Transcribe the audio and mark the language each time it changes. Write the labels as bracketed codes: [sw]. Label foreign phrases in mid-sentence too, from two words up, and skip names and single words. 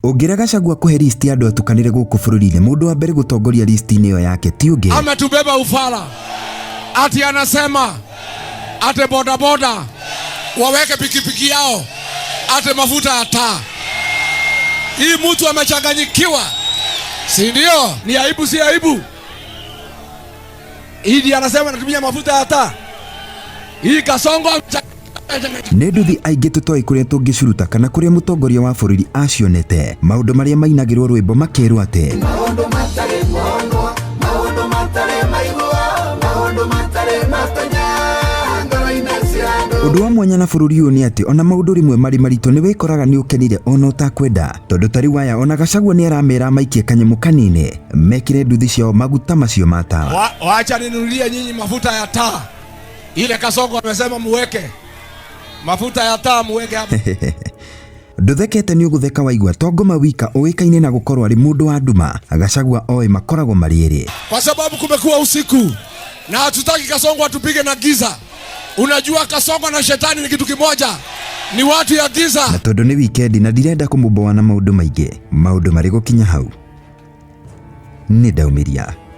[ki] Ũngĩra Gachagua kũhe list ya andũ atukanĩre gũkũ bũrũri-inĩ, mũndũ wa mbere gũtongoria list-inĩ ĩyo yake ti ũngĩ. [sw] Ametubeba ufala. Ati anasema ate boda boda waweke pikipiki yao ate mafuta ya taa. Hii mtu amechanganyikiwa. Si ndio? Ni aibu si aibu? Hii anasema anatumia mafuta ya taa. Hii Kasongo [ki] nĩ nduthi aingĩ tũtoĩ kũrĩa tũngĩcuruta kana kũrĩa mũtongoria wa bũrũri acionete. Maũndũ marĩa mainagĩrwo rwĩmbo makerwo atĩ ũndũ wa mwanya na bũrũri ũyũ nĩ atĩ ona maũndũ rĩmwe marĩ maritũ nĩ wĩkoraga nĩ ũkenire ona ũtakwenda, tondũ tarĩ waya ona Gachagua nĩ aramera maikie kanyamũ kanini mekire nduthi ciao maguta macio ma tawa. [sw] Waacha ninunulie nyinyi mafuta ya taa. Ile Kasongo amesema muweke mafuta ya taa muweke hapo. [ki] Nduthekete nĩ ũgũtheka waigua Tongo Mawika ũĩkaine na gũkorwo arĩ mũndũ wa nduma. Gachagua oĩ makoragwo marĩ erĩ. [sw] Kwa sababu kumekuwa usiku na hatutaki Kasongo atupige na giza. Unajua Kasongo na shetani ni kitu kimoja. Ni watu ya giza. [ki] Na tondũ nĩ weekend na ndirenda kũmũboa na maũndũ maingĩ. Maũndũ marĩ gũkinya hau. Nĩ ndaumĩria.